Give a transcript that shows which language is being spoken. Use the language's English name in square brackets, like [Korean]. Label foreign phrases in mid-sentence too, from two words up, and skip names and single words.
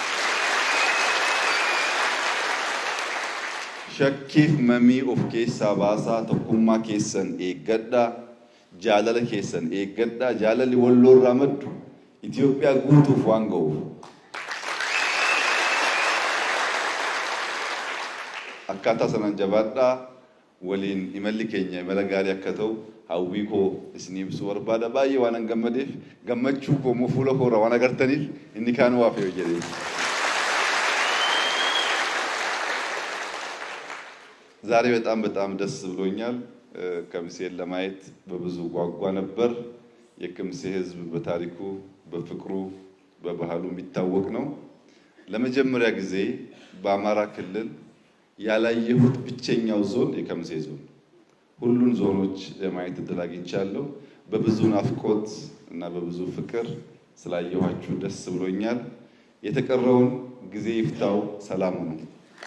[Oromo] Shakkiif mamii of keessaa baasaa tokkummaa keessan eeggadhaa jaalala keessan eeggadhaa jaalalli walloo irraa maddu Itoophiyaa guutuuf waan ga'uuf akkaataa sanaan jabaadhaa waliin imalli keenya imala gaarii akka ta'u hawwii koo isinii ibsuu barbaada. Baay'ee waan gammadeef gammachuu koo fuula koo irraa waan agartaniif inni kaan waa fe'u jedhee. [Amharic] ዛሬ በጣም ደስ ብሎኛል። ከምሴን ለማየት በብዙ ጓጓ ነበር። የከምሴ ህዝብ በታሪኩ በፍቅሩ በባህሉ የሚታወቅ ነው። ለመጀመሪያ ጊዜ በአማራ ክልል ያላየሁት ብቸኛው ዞን የከምሴ ዞን ሁሉን ዞኖች ለማየት እድል አግኝቻለሁ። በብዙ ናፍቆት እና በብዙ ፍቅር ስላየኋችሁ ደስ ብሎኛል። የተቀረውን ጊዜ ይፍታው። ሰላም ነው።